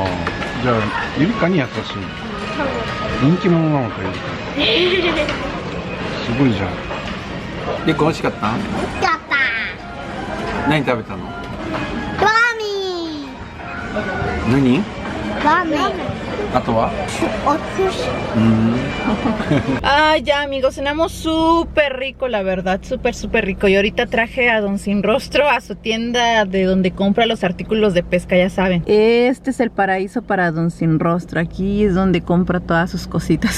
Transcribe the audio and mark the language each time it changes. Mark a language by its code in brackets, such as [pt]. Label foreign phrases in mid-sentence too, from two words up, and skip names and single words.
[ja] ああじゃあゆりかに優しいの人気者なのかゆりかすごいじゃん結構美味しかった美味しかった。何食べたのラーメン。何ラーメン。あとはお寿司。 [es] Ay, ya amigos, cenamos súper rico, la verdad, súper rico. Y ahorita traje a Don Sin Rostro a su tienda de donde compra los artículos de pesca, ya saben. Este es el paraíso para Don Sin Rostro. Aquí es donde compra todas sus cositas.